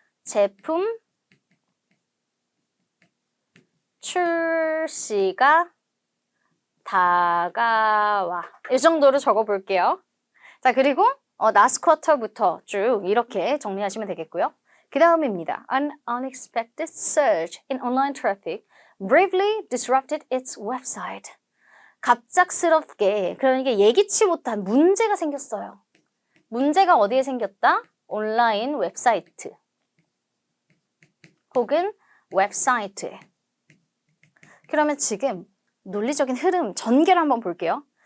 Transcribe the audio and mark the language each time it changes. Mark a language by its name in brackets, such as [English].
[Korean] 제품 출시가 다가와. 이 정도로 적어볼게요. 자, 그리고 last quarter부터 쭉 이렇게 정리하시면 되겠고요. 그 다음입니다. [English] An unexpected surge in online traffic bravely disrupted its website. [Korean] 갑작스럽게, 그러니까 예기치 못한 문제가 생겼어요. 문제가 어디에 생겼다? 온라인 웹사이트 혹은 웹사이트에. 그러면 지금 논리적인 흐름, 전개를 한번 볼게요.